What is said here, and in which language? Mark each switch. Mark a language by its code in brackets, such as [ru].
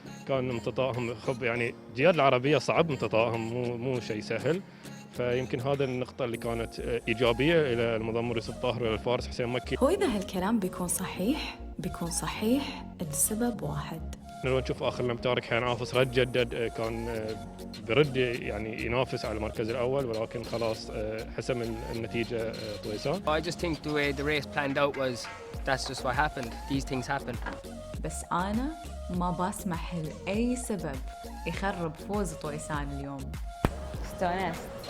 [ar] كان امتطائهم يعني جياد العربية صعب امتطائهم، مو شيء سهل، فيمكن هذا النقطة اللي كانت إيجابية إلى المضمر يوسف طاهر وإلى الفارس حسين مكي. هو إذا هالكلام بيكون صحيح لسبب واحد، لو نشوف اخر الامتار كان عافص رد جدد، كان برد يعني ينافس على المركز الاول، ولكن خلاص حسم النتيجه طويسان. [en] I just think the way the race planned out was that's just what happened. These things happen. [ar] بس أنا ما بسمح لأي سبب يخرب فوز طويسان اليوم. [en] استونست.